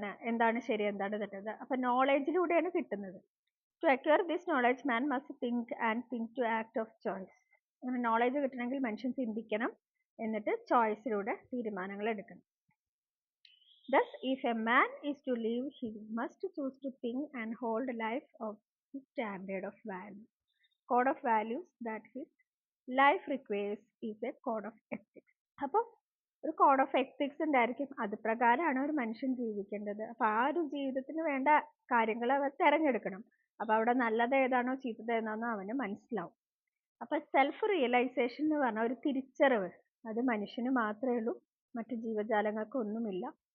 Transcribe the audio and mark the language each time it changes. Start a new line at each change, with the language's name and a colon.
Malayalam: എന്താണ് ശരി എന്താണ് തെറ്റത്, അപ്പൊ നോളേജിലൂടെയാണ് കിട്ടുന്നത്.
English: To acquire this knowledge man must think and think to act of choice.
Malayalam: അങ്ങനെ നോളേജ് കിട്ടണമെങ്കിൽ മനുഷ്യൻ ചിന്തിക്കണം, എന്നിട്ട് ചോയ്സിലൂടെ തീരുമാനങ്ങൾ എടുക്കണം.
English: Thus, if a man is to live, he must choose to think and hold life of his standard of value. Code of values that his life requires is a code of ethics.
Malayalam: അപ്പോൾ ഒരു code of ethics ഉണ്ടായിരിക്കും, അത് പ്രകാരമാണ് ഒരു മനുഷ്യൻ ജീവിക്കേണ്ടത്. അപ്പൊ ആ ഒരു ജീവിതത്തിന് വേണ്ട കാര്യങ്ങൾ അവർ തിരഞ്ഞെടുക്കണം. അപ്പൊ അവിടെ നല്ലത് ഏതാണോ ചീത്തത് ഏതാണോ അവന് മനസ്സിലാവും. അപ്പൊ സെൽഫ് റിയലൈസേഷൻ എന്ന് പറഞ്ഞ ഒരു തിരിച്ചറിവ്, അത് മനുഷ്യന് മാത്രമേ ഉള്ളൂ, മറ്റു ജീവജാലങ്ങൾക്ക് ഒന്നുമില്ല.